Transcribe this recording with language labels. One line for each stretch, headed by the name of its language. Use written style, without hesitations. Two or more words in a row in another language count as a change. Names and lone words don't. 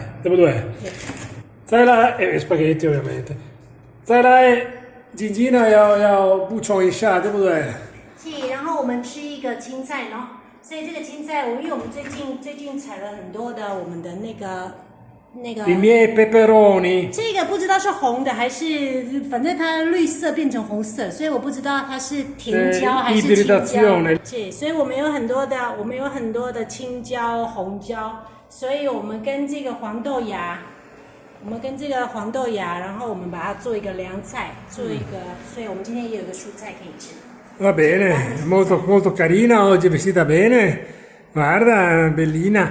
Italian: Dopo due? Zela e spaghetti ovviamente.
Chinese: Zela e Gingina 要补充一下，对不对？是，然后我们吃一个青菜呢，所以这个青菜，因为我们最近采了很多的我们的那个
Italian: I miei peperoni
Chinese: 这个不知道是红的还是，反正它绿色变成红色，所以我不知道它是甜椒还是青椒。是，所以我们有很多的青椒、红椒，所以我们跟这个黄豆芽，然后我们把它做一个凉菜，所以我们今天也有一个蔬菜可以吃。
Italian: Va bene, molto carina oggi, vestita bene. Guarda, bellina.